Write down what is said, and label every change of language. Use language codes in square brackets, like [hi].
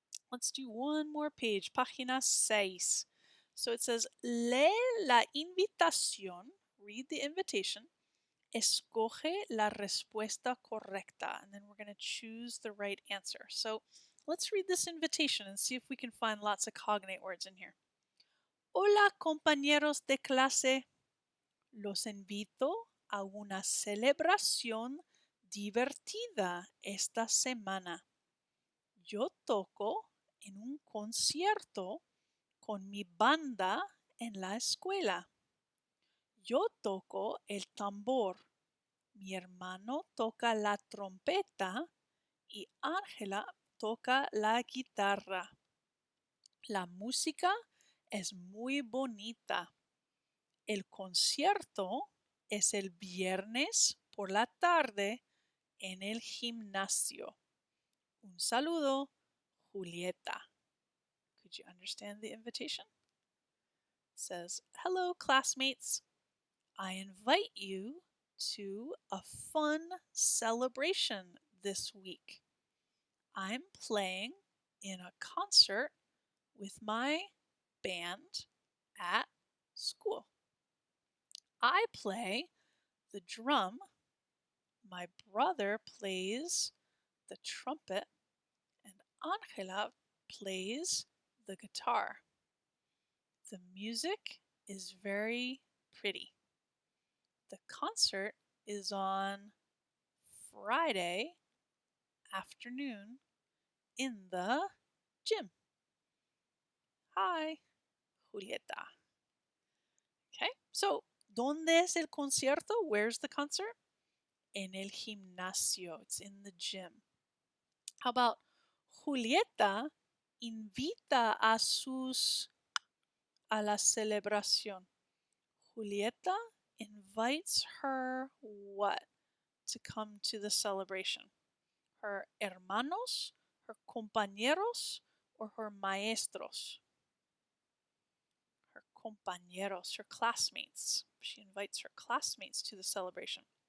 [en] Let's do one more page, página 6. So it says, [es] lee la invitación, [en] read the invitation, [es] escoge la respuesta correcta, [en] and then we're going to choose the right answer. So let's read this invitation and see if we can find lots of cognate words in here. [es] Hola, compañeros de clase. Los invito a una celebración divertida esta semana. Yo toco en un concierto con mi banda en la escuela. Yo toco el tambor. Mi hermano toca la trompeta y Ángela toca la guitarra. La música es muy bonita. El concierto es el viernes por la tarde en el gimnasio. Un saludo, Julieta. [en] Could you understand the invitation? It says, hello, classmates. I invite you to a fun celebration this week. I'm playing in a concert with my band at school. I play the drum. My brother plays the trumpet, and Angela plays the guitar. The music is very pretty. The concert is on Friday afternoon in the gym. Hi, Julieta. Okay, so, [es] ¿dónde es el concierto? [en] Where's the concert? [es] En el gimnasio. [en] It's in the gym. How about [es] Julieta invita a la celebración? [en] Julieta invites her what to come to the celebration? Her hermanos, her compañeros, or her maestros? Her compañeros, her classmates. She invites her classmates to the celebration.